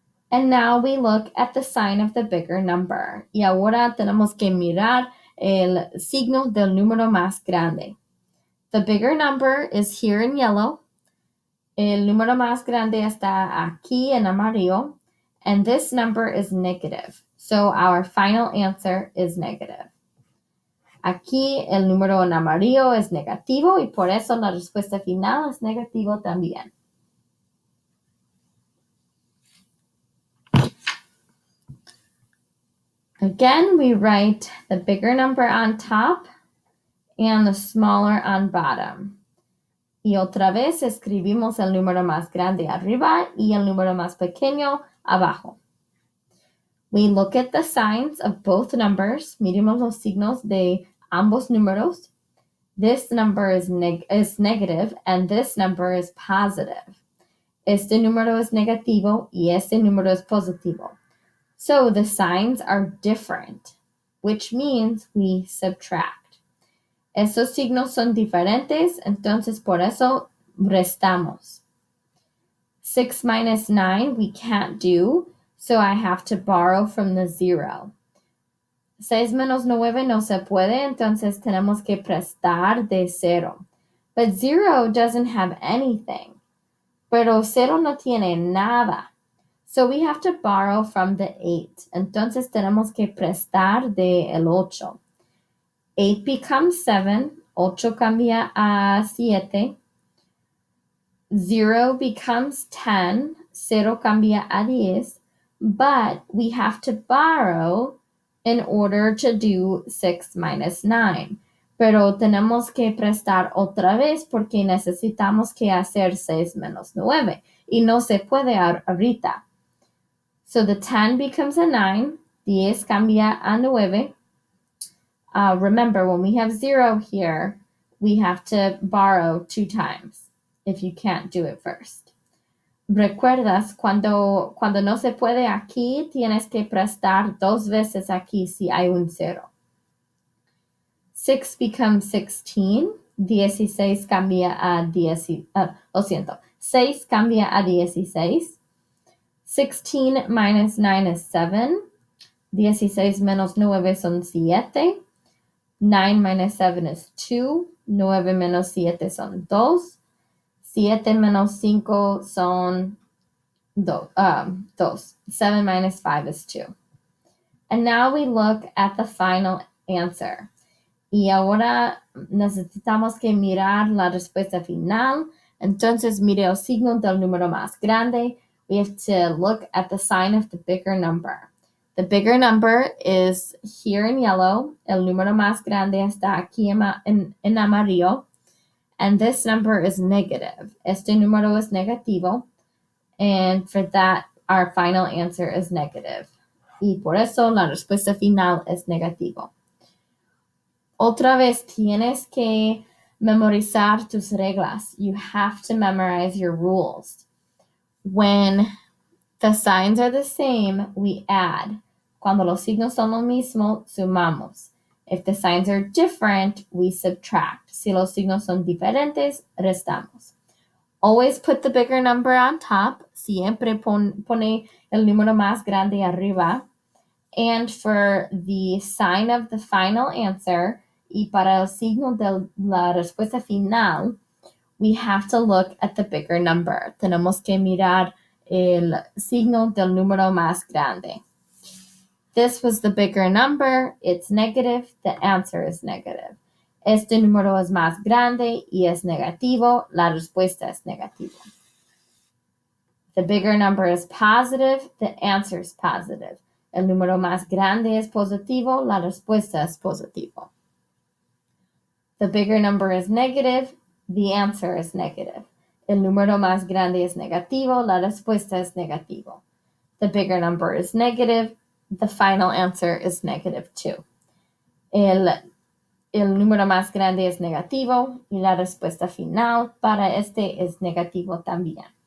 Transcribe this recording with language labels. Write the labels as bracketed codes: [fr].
[en] And now we look at the sign of the bigger number. [es] Y ahora tenemos que mirar el signo del número más grande. [en] The bigger number is here in yellow. [es] El número más grande está aquí en amarillo. [en] And this number is negative. So our final answer is negative. [es] Aquí el número en amarillo es negativo y por eso la respuesta final es negativo también. [en] Again, we write the bigger number on top and the smaller on bottom. [es] Y otra vez escribimos el número más grande arriba y el número más pequeño abajo. [en] We look at the signs of both numbers. [es] Miremos los signos de ambos números. [en] This number is negative and this number is positive. [es] Este número es negativo y este número es positivo. [en] So the signs are different, which means we subtract. [es] Esos signos son diferentes, entonces por eso restamos. [en] 6 minus 9 we can't do, so I have to borrow from the 0. [es] 6 menos 9 no se puede, entonces tenemos que prestar de 0. [en] But 0 doesn't have anything. [es] Pero 0 no tiene nada. [en] So we have to borrow from the 8. [es] Entonces tenemos que prestar de el 8. [en] 8 becomes 7. [es] 8 cambia a 7. [en] 0 becomes 10. [es] 0 cambia a 10. [en] But we have to borrow in order to do 6 minus 9. [es] Pero tenemos que prestar otra vez porque necesitamos que hacer 6 menos 9. Y no se puede ahorita. [en] So the 10 becomes a 9. [es] 10 cambia a 9. [en] Remember, when we have 0 here, we have to borrow 2 times if you can't do it first. [es] ¿Recuerdas cuando no se puede aquí, tienes que prestar 2 veces aquí si hay un 0? [en] 6 becomes 16. [es] 16 cambia a 10. 6 cambia a 16. [en] 16 minus 9 is 7. [es] 16 menos 9 son 7. [en] 9 minus 7 is 2. [es] 9 menos 7 son 2. 7 menos 5 son 2. [en] 7 minus 5 is 2. And now we look at the final answer. [es] Y ahora necesitamos que mirar la respuesta final. Entonces mire el signo del número más grande. [en] We have to look at the sign of the bigger number. The bigger number is here in yellow. [es] El número más grande está aquí en amarillo. [en] and this number is negative. [es] Este número es negativo, [en] and for that, our final answer is negative. [es] Y por eso la respuesta final es negativo. Otra vez tienes que memorizar tus reglas. [en] You have to memorize your rules. When the signs are the same, we add. [es] Cuando los signos son lo mismo, sumamos. [en] If the signs are different, we subtract. [es] Si los signos son diferentes, restamos. [en] Always put the bigger number on top. [es] Siempre pone el número más grande arriba. [en] And for the sign of the final answer, [es] y para el signo de la respuesta final, [en] we have to look at the bigger number. [es] Tenemos que mirar el signo del número más grande. [en] This was the bigger number. It's negative. The answer is negative. [es] Este número es más grande y es negativo. La respuesta es negativa. [en] The bigger number is positive. The answer is positive. [es] El número más grande es positivo. La respuesta es positivo. [en] The bigger number is negative. The answer is negative. [es] El número más grande es negativo. La respuesta es negativo. [en] The bigger number is negative. The final answer is negative too. [es] El número más grande es negativo y la respuesta final para este es negativo también.